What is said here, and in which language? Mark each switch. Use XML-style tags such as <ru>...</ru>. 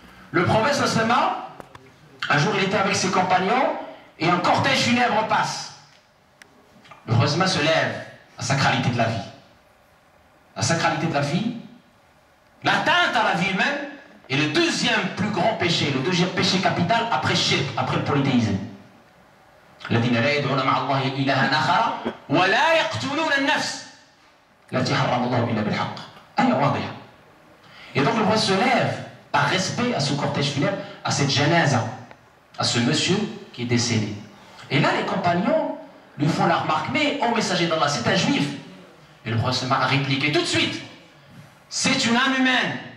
<fr>Le prophète islamien, un jour il était avec ses compagnons, et un cortège funèbre passe. Le prophète se lève, la sacralité de la vie. La sacralité de la vie, l'atteinte à la vie humaine, est le deuxième plus grand péché, le deuxième péché capital après shirk, après le polythéisme.</fr> <ar>الذين لا يدعون مع الله إلها آخر ولا يقتلون النفس التي حرم الله إلا بالحق. آية واضحة.</ar> <fr>Et donc le prophète se lève par respect à ce cortège funèbre, à cette janaza, à ce monsieur qui est décédé. Et là les compagnons lui font la remarque, mais ô messager d'Allah, c'est un juif. Et le prophète a répliqué tout de suite, c'est une âme humaine.</fr>